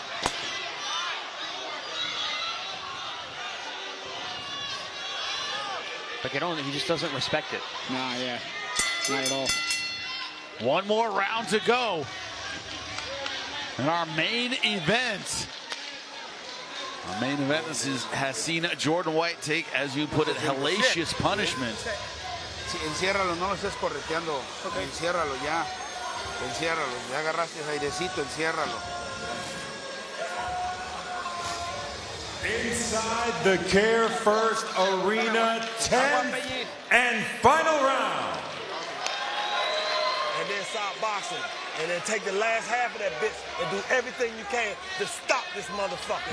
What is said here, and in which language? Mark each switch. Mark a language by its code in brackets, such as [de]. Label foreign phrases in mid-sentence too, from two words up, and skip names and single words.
[en] But Giron, he just doesn't respect it. Nah, yeah, not at all. One more round to go in our main event. Our main event has seen Jordan White take, as you put it, hellacious punishment. [es] Enciérralo, no lo estés correteando. Enciérralo ya. Enciérralo. Ya agarraste airecito, enciérralo. [en] Inside the Care First Arena, 10th and final round. And then start boxing. And then take the last half of that bitch and do everything you can to stop this motherfucker.